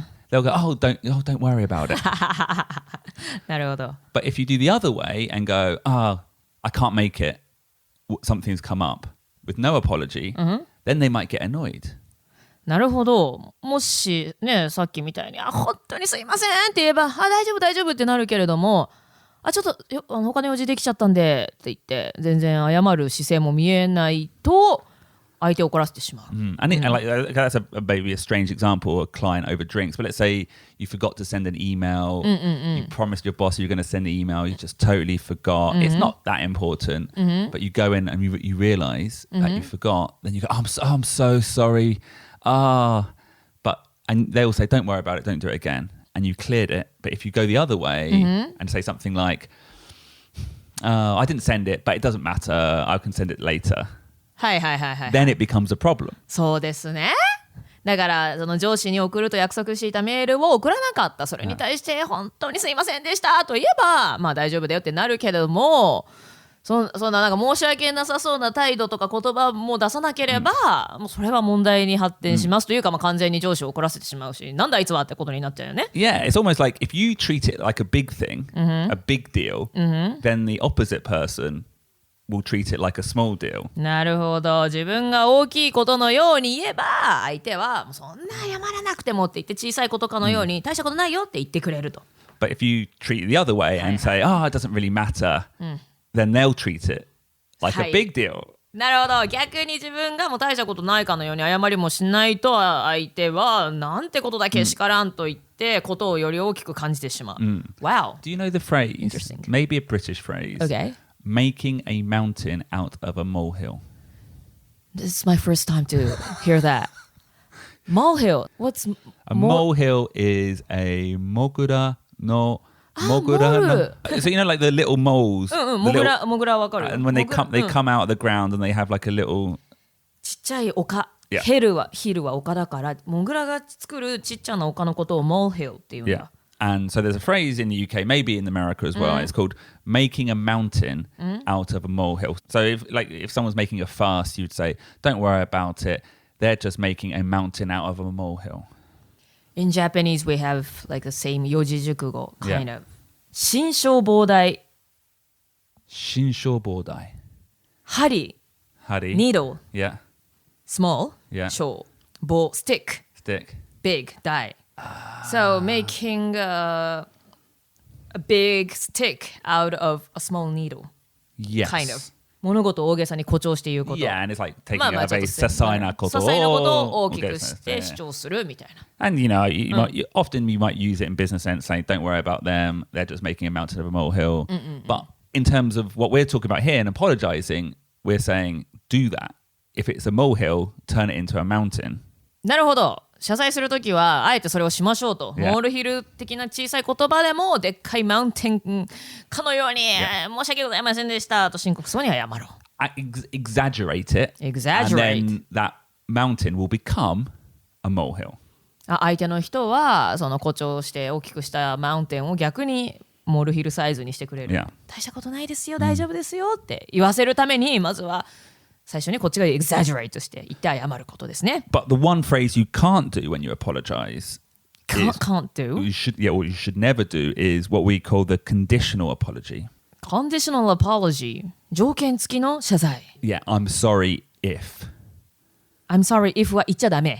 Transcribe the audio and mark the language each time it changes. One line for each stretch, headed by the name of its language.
English: they'll go, don't worry about it.
Japanese: なるほど。
English: But if you do the other way and go, I can't make it, something's come up with no apology, then they might get annoyed.
Japanese: なるほど。もしね、さっきみたいに本当にすいませんって言えば大丈夫ってなるけれども、ちょっと他の用事できちゃったんでって言って全然謝る姿勢も見えないと相手を怒らせてしまう。
English: And that's maybe a strange example, a client over drinks. But let's say you forgot to send an email. You promised your boss you're going to send an email. You just totally forgot. It's not that important. But you go in and you realize that you forgot. Then you go, I'm so sorry. And they will say, don't worry about it. Don't do it again. And you cleared it. But if you go the other way and say something like, I didn't send it, but it doesn't matter. I can send it later.
Japanese: はい。
English: Then it becomes a problem.
Japanese: そうですね。だからその上司に送ると約束していたメールを送らなかった。それに対して本当にすいませんでしたと言えば、まあ大丈夫だよってなるけれども、そんななんか申し訳なさそうな態度とか言葉も出さなければ、もうそれは問題に発展しますというか、まあ完全に上司を怒らせてしまうし、なんだあいつはってことになっちゃうよね。
English: Yeah, it's almost like if you treat it like a big thing, a big deal, then the opposite person will treat it like a small deal.
Japanese: なるほど。自分が大きいことのように言えば、相手はそんな謝らなくてもって言って小さいことかのように、大したことないよって言ってくれると。
English: But if you treat it the other way and say, it doesn't really matter, then they'll treat it like a big deal.
Japanese: なるほど。逆に自分がもう大したことないかのように謝りもしないと、相手はなんてことだけしからんと言ってことをより大きく感じてしまう。
English: Wow. Do you know the phrase? Interesting. Maybe a British phrase. Okay. Making a mountain out of a molehill. This is my first time to hear that. Molehill. What's a molehill is a
Japanese: mogura no mogura.
English: So you know like the little moles.
Japanese: モグラわかる。
English: And when they come out of the ground and they have like a little
Japanese: ちっちゃい丘。
English: Yeah.
Japanese: ヒルは丘だから、モグラが作るちっちゃな丘のことをモールヒルっていうんだ。
English: Yeah. And so there's a phrase in the UK, maybe in America as well. It's called making a mountain out of a molehill. So if someone's making a fuss, you'd say, don't worry about it. They're just making a mountain out of a molehill. In Japanese, we have like the same 四字熟語 kind of.
Japanese: 心象膨大。心象膨大。針。針。
English: Needle. Yeah. Small. Yeah.
Japanese: 小。棒。
English: Stick. Stick. Big. 大。 So making a big stick out of a small needle. Yes. Kind of.
Japanese: 物事を大げさに誇張して言うこと。
English: Yeah, and it's like taking a very
Japanese: 些細なことを大きくして主張するみたいな。
English: And often you might use it in business sense, saying, don't worry about them, they're just making a mountain of a molehill. But in terms of what we're talking about here and apologizing, we're saying, do that. If it's a molehill, turn it into a mountain.
Japanese: なるほど。謝罪するときはあえてそれをしましょうと、モールヒル的な小さい言葉でもでっかいマウンテンかのように、申し訳ございませんでしたと深刻そうに謝ろう。
English: Exaggerate it. Exaggerate. And then that mountain will become a molehill.
Japanese: 相手の人はその誇張して大きくしたマウンテンを逆にモールヒルサイズにしてくれる。大したことないですよ、大丈夫ですよって言わせるためにまずは最初にこっちが exaggerate して言って謝ることですね。
English: But the one phrase you can't do when you apologize can't do? What you should never do is what we call the conditional apology. Conditional apology
Japanese: 条件付きの謝罪。
English: Yeah, I'm sorry if. I'm sorry if
Japanese: は言っちゃダメ。